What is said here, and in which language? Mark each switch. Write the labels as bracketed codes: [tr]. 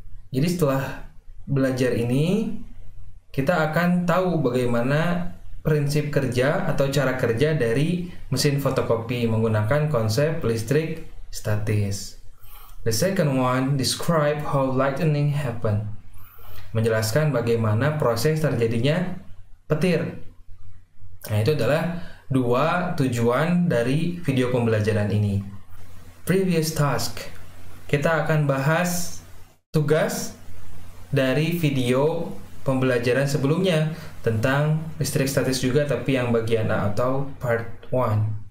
[id] Jadi setelah belajar ini, kita akan tahu bagaimana prinsip kerja atau cara kerja dari mesin fotokopi menggunakan konsep listrik statis. [en] The second one, describe how lightning happen. [id] Menjelaskan bagaimana proses terjadinya petir. Nah, itu adalah dua tujuan dari video pembelajaran ini. [en] Previous task. [id] Kita akan bahas tugas dari video pembelajaran sebelumnya tentang listrik statis juga, tapi yang bagian A atau part 1.